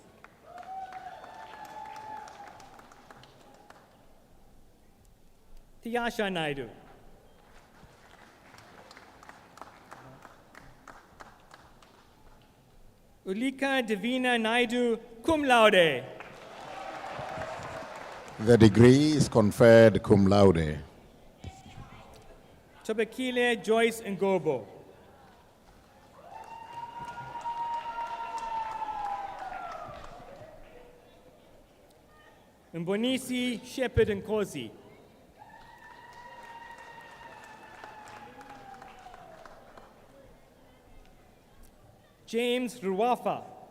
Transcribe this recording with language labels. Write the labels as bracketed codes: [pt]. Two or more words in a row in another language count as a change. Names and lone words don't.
[en] Tiyasha Naidu. Ulika Divina Naidu, [la] cum laude. [en] The degree is conferred [la] cum laude. [en] Tobakile Joyce Ngobo. Mbonisi Shepherd Nkosi. James Ruwafa.